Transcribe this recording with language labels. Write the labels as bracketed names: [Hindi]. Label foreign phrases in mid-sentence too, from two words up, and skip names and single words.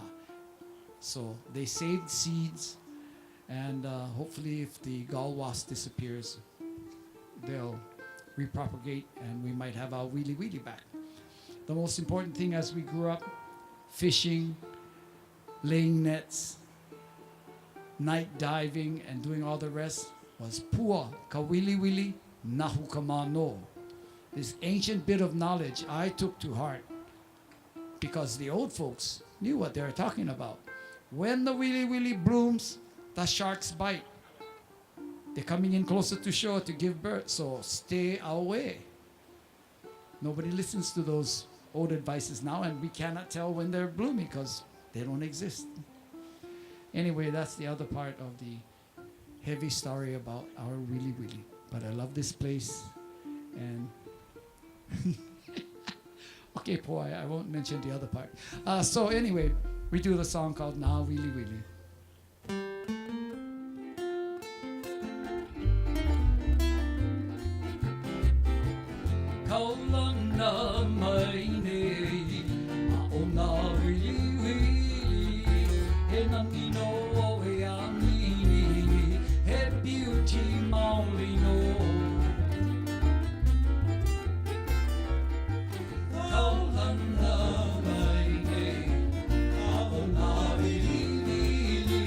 [English] So they saved seeds, and hopefully if the gall wasp disappears, they'll repropagate and we might have our Wili Wili back. The most important thing as we grew up, fishing, laying nets, night diving, and doing all the rest was [Hawaiian] pua ka Wili Wili nahu kamano. [English] This ancient bit of knowledge I took to heart because the old folks knew what they were talking about. When the Wili Wili blooms, the sharks bite. They're coming in closer to shore to give birth, so stay away. Nobody listens to those old advices now, and we cannot tell when they're blooming because they don't exist. Anyway, that's the other part of the heavy story about our Wili Wili. But I love this place, and okay, boy, I won't mention the other part. So anyway, we do the song called Na Wili Wili. [Hawaiian] Kaulana maine, aona wili wili, he nangino o he amini, he beauty maulino. Kaulana maine, aona wili wili,